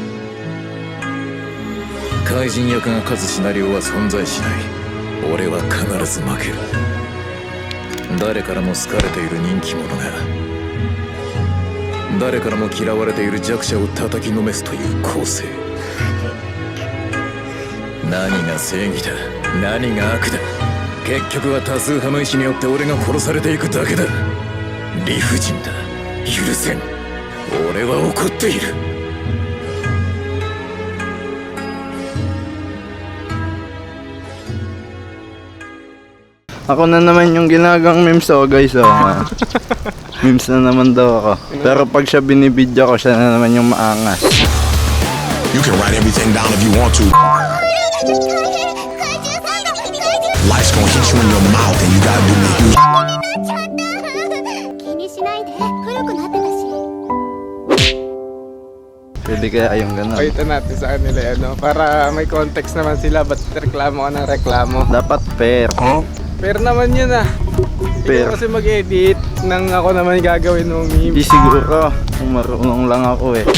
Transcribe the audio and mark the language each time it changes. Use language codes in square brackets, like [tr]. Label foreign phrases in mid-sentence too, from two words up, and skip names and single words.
[ja] 怪人役が勝つシナリオは存在しない俺は必ず負ける誰からも好かれている人気者が誰からも嫌われている弱者を叩きのめすという構成何が正義だ何が悪だ結局は多数派の意志によって俺が殺されていくだけだ理不尽だ許せん俺は怒っている [tl] Ako na naman yung ginagang [en] memes guys. [tl] Memes na naman daw ako. Pero pag siya binibidyo ko, siya na naman yung maangas. [en] You can write everything down if you want to. Life's gonna hit you in your mouth and you gotta do me. [ja] 気にしないで古くなってたし [tl] Pwede kaya yung gano'n. Pakita natin sa kanila para may context naman sila. Ba't reklamo ka ng reklamo? Dapat fair. Fair naman yun Fair. Ikaw kasi mag-edit nang ako naman gagawin mong Hindi meme. siguro. Kung marunong lang ako eh.